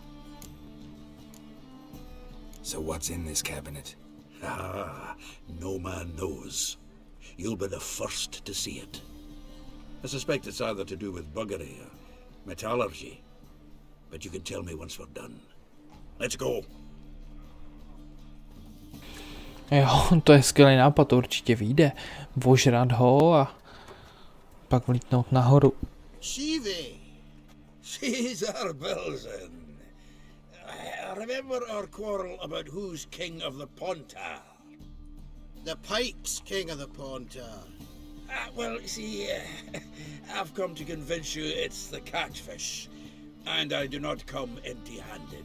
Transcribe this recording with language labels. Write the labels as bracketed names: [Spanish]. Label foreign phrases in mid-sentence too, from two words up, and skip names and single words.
[English] So what's in this cabinet? Ah, no man knows. You'll be the first to see it. I suspect it's either to do with buggery or metallurgy. But you can tell me once we're done. Let's go. [Czech] Jo, to je skvělý nápad, to určitě vyjde. Vožrat ho a pak vlítnout nahoru. [English] Shivi! Caesar Bilzen. Remember our quarrel about who's king of the Pontar? The Pipe's king of the Pontar. Well, see, I've come to convince you it's the catfish, and I do not come empty-handed.